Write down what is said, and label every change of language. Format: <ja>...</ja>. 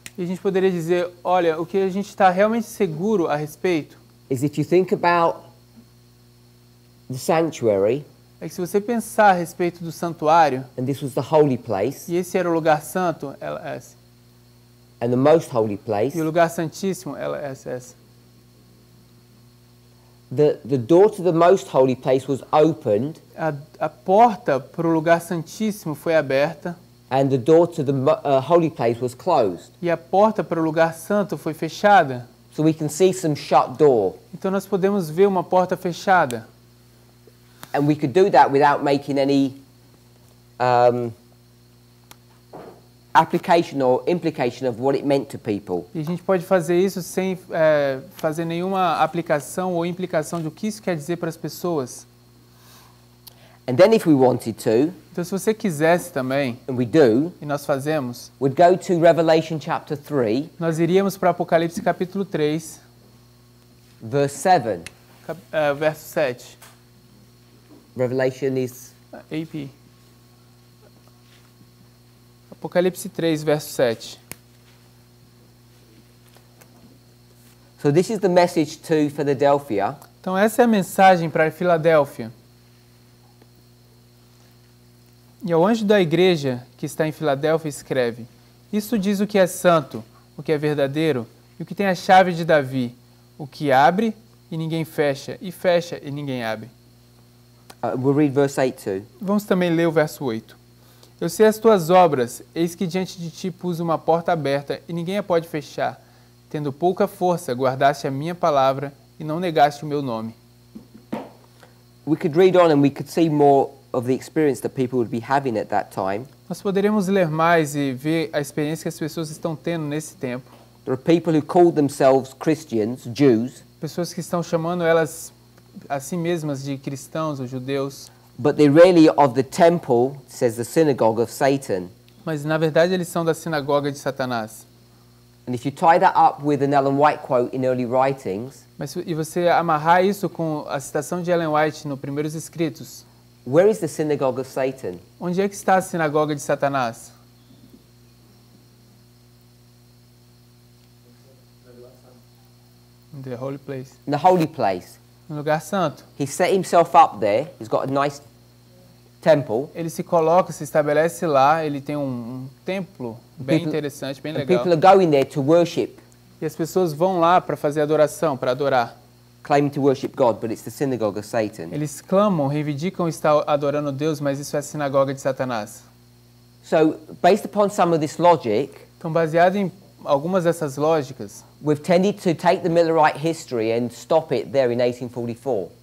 <pt>e a gente poderia dizer, olha, o que a gente está realmente seguro a respeito</pt> <en>is if you think about the sanctuary,</en> <pt>é que se você pensar a respeito do santuário,</pt> <en>and this was the holy place,</en> <pt>e esse era o lugar santo, LS,</pt> <en>and the most holy place,</en> <pt>e o lugar santíssimo, LSS,</pt> <en>the door to the most holy place was opened,</en> <pt>a porta para o lugar santíssimo foi aberta</pt> <en>and the door to the holy place was closed.</en> <pt>e a porta para o lugar santo foi fechada.</pt> <en>So we can see some shut door.</en> <pt>Então nós podemos ver uma porta fechada.</pt> <en>And we could do that without making any application or implication of what it meant to people.</en> <pt>E a gente pode fazer isso sem fazer nenhuma aplicação ou implicação de o que isso quer dizer para as pessoas.</pt> <en>And then if we wanted to,</en> <pt>Então se você quisesse também,</pt> <en>and we do,</en> <pt>e nós fazemos,</pt> <en>we'd go to Revelation chapter 3,</en> <pt>nós iríamos para Apocalipse capítulo 3,</pt> <en>verse 7.</en> <pt>verso 7.</pt> <en>Revelation is AP.</en> <pt>Apocalipse 3, verso 7.</pt> <en>So this is the message to Philadelphia.</en> <pt>Então essa é a mensagem para Filadélfia. E ao anjo da igreja que está em Filadélfia escreve: Isto diz o que é santo, o que é verdadeiro, e o que tem a chave de Davi, o que abre e ninguém fecha, e fecha e ninguém abre.</pt> <en>We'll read verse 8 too.</en> <pt>Vamos também ler o verso 8. Eu sei as tuas obras, eis que diante de ti pus uma porta aberta e ninguém a pode fechar. Tendo pouca força, guardaste a minha palavra e não negaste o meu nome.</pt> <en>We could read on and we could see more of the experience that people would be having at that time.</en> <pt>Nós poderemos ler mais e ver a experiência que as pessoas estão tendo nesse tempo.</pt> <en>There are people who call themselves Christians, Jews,</en> <pt>Pessoas que estão chamando elas a si mesmas de cristãos ou judeus,</pt> <en>but they're really of the temple, it says the synagogue of Satan.</en> <pt>mas na verdade eles são da sinagoga de Satanás.</pt> <en>And if you tie that up with an Ellen White quote in early writings,</en> <pt>E você amarrar isso com a citação de Ellen White nos primeiros escritos.</pt> <en>where is the synagogue of Satan?</en> <pt>Onde é que está a sinagoga de Satanás?</pt> <en>In the holy place. In the holy place.</en> <pt>No lugar santo.</pt> <en>He set himself up there. He's got a nice temple.</en> <pt>Ele se coloca, se estabelece lá, ele tem um templo bem interessante, bem</pt> <en>And</en> <pt>legal.</pt> <en>people are going there to worship,</en> <pt>E as pessoas vão lá para fazer adoração, para adorar.</pt> <en>claiming to worship God, but it's the synagogue of Satan.</en> <pt>Eles clamam, reivindicam estar adorando Deus, mas isso é a sinagoga de Satanás.</pt> <en>So, based upon some of this logic,</en> <pt>Então, baseado em algumas dessas lógicas,</pt> <en>we've tended to take the Millerite history and stop it there in 1844.</en>